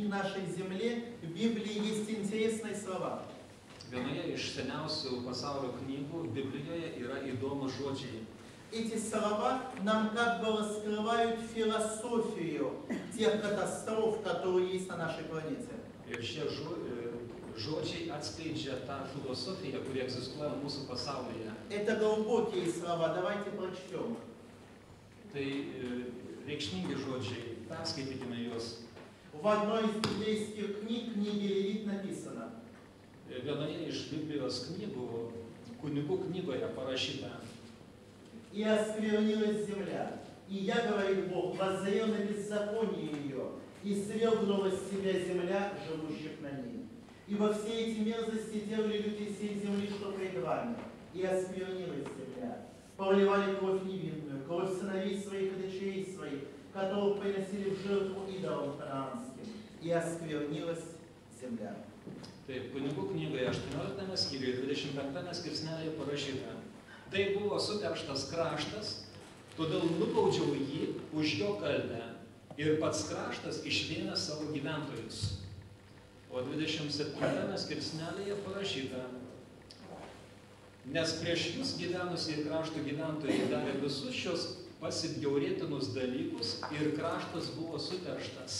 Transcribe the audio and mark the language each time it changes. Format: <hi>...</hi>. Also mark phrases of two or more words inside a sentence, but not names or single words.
<ru>нашей земле в Библии есть интересные слова.</ru> <lt>Vienoje iš seniausių pasaulio knygų Biblijoje yra įdomus žodžiai.</lt> <ru>Эти слова нам как бы раскрывают философию тех катастроф, которые есть на нашей планете.</ru> <lt>Ir šie žodžiai atskleidžia tą filosofiją, kuri egzistuoja mūsų pasaulyje.</lt> <ru>Это глубокие слова, давайте прочтем.</ru> <lt>Tai reikšmingi žodžiai, perskaitykime juos.</lt> <ru>В одной из библейских книг, книге Левит, написано:</ru> <lt>Vienoje iš Biblijos knygų, kunigų knygoje parašyta:</lt> <ru>«И осквернилась земля, и я, говорит Бог, воззрел на беззаконие ее, и свергнула с себя земля, живущих на ней. Ибо все эти мерзости делали люди всей земли, что пред вами, и осквернилась земля. Проливали кровь невинную, кровь сыновей своих и дочерей своих, которых приносили в жертву идолам ханаанским, и осквернилась земля».</ru> <lt>Taip, kunigų knygoje 18 skyriuje 25 skirsnelėje parašyta: Tai buvo suterštas kraštas, todėl nubaudžiau jį už jo kaltę ir pats kraštas išvėmė savo gyventojus. O 27 skirsnelėje parašyta: Nes prieš jūs gyvenusieji krašto gyventojai darė visus šios pasibjaurėtinus dalykus ir kraštas buvo suterštas.</lt>